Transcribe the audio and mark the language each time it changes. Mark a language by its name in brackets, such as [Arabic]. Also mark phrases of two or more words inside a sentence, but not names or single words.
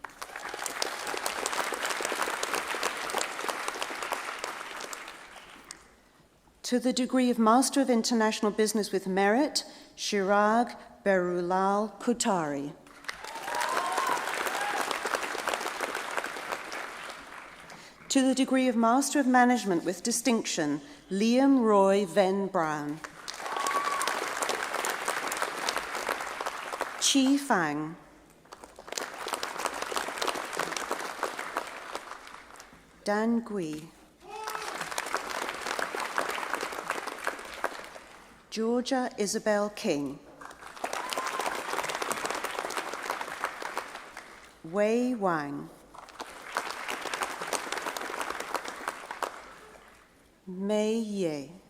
[English] To the degree of Master of International Business with Merit, Chirag Berulal Kutari. To the degree of Master of Management with distinction, Liam Roy Venn Brown. Chi Fang. Dan Gui. Georgia Isabel King. Wei Wang. Mei Ye.